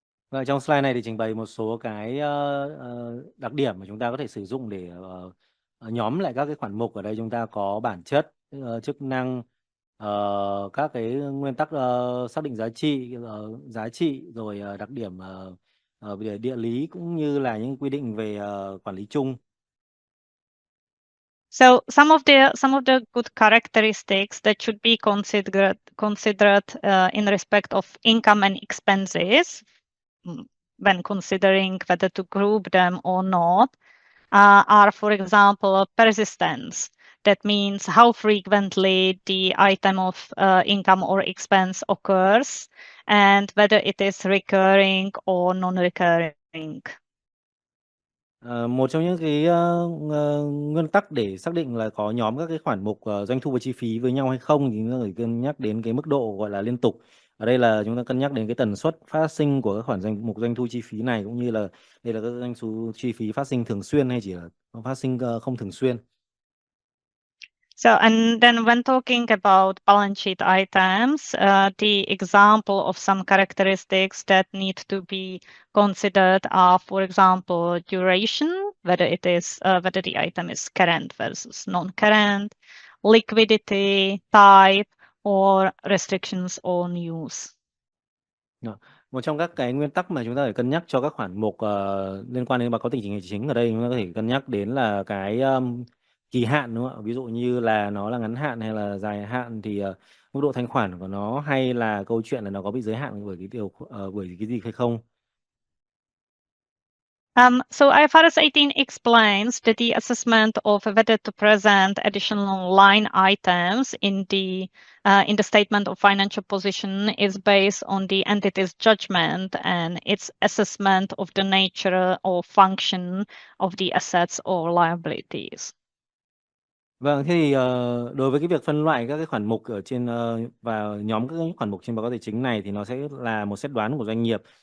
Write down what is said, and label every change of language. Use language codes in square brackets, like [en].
[vi] Và trong slide này thì trình bày một số cái đặc điểm mà chúng ta có thể sử dụng để nhóm lại các cái khoản mục. Ở đây chúng ta có bản chất, chức năng, các cái nguyên tắc xác định giá trị, rồi đặc điểm về địa lý cũng như là những quy định về quản lý chung. [en] So some of the good characteristics that should be considered in respect of income and expenses when considering whether to group them or not are, for example, persistence. That means how frequently the item of income or expense occurs and whether it is recurring or non-recurring. [vi] Một trong những cái nguyên tắc để xác định là có nhóm các cái khoản mục doanh thu và chi phí với nhau hay không thì chúng ta phải cân nhắc đến cái mức độ gọi là liên tục. Ở đây là chúng ta cân nhắc đến cái tần suất phát sinh của các khoản mục doanh thu chi phí này, cũng như là đây là các doanh thu chi phí phát sinh thường xuyên hay chỉ là phát sinh không thường xuyên. [en] So, and then when talking about balance sheet items, the example of some characteristics that need to be considered are, for example, duration, whether the item is current versus non-current, liquidity, type, or restrictions on use. [vi] Một trong các cái nguyên tắc mà chúng ta phải cân nhắc cho các khoản mục liên quan đến báo cáo tài chính ở đây, chúng ta có thể cân nhắc đến là cái kỳ hạn, đúng không ạ? Ví dụ như là nó là ngắn hạn hay là dài hạn, thì mức độ thanh khoản của nó, hay là câu chuyện là nó có bị giới hạn bởi cái gì hay không. [en] So IFRS 18 explains that the assessment of whether to present additional line items in the statement of financial position is based on the entity's judgment and its assessment of the nature or function of the assets or liabilities. [vi] Vâng, thế thì đối với cái việc phân loại các cái khoản mục ở trên và nhóm các cái khoản mục trên báo cáo tài chính này thì nó sẽ là một xét đoán của doanh nghiệp.